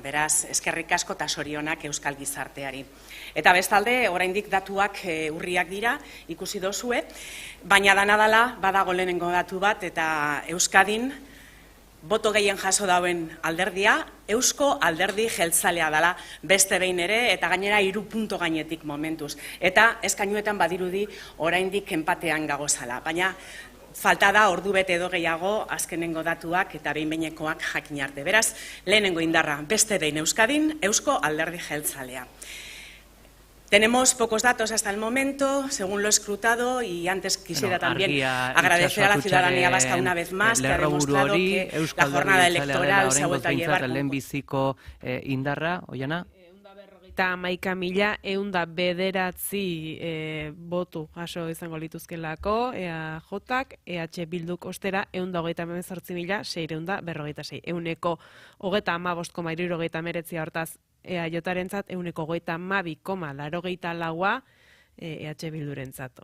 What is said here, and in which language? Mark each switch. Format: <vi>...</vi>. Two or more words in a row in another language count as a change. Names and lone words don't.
<eu>Beraz, eskerrik asko eta zorionak Euskal Gizarteari. Eta bestalde, oraindik datuak urriak dira, ikusi dozue, baina danadala badago lehenengo datu bat eta Euskadin boto gehien jaso dauen alderdia, Eusko Alderdi Jeltzalea dela beste behin ere, eta gainera 3 punto gainetik momentuz. Eta eskainuetan badirudi oraindik enpatean gagozala. Baina falta da ordu bete edo gehiago azkenengo datuak eta behin-behinekoak jakin arte. Beraz, lehenengo indarra beste behin Euskadin, Eusko Alderdi Jeltzalea.</eu> <es>Tenemos pocos datos hasta el momento, según lo escrutado, y antes quisiera también agradecer a la ciudadanía vasca una vez más, que ha demostrado que la jornada electoral se ha vuelto a llevar.</es> <eu>Lehenbiziko indarra, Oiana? 11.909 botu jaso izango lituzkelako, EAJak, EH Bilduk ostera 138.646, euneko 35,69 hortaz EAJarentzat, euneko 32,84 EH Bildurentzat.</eu>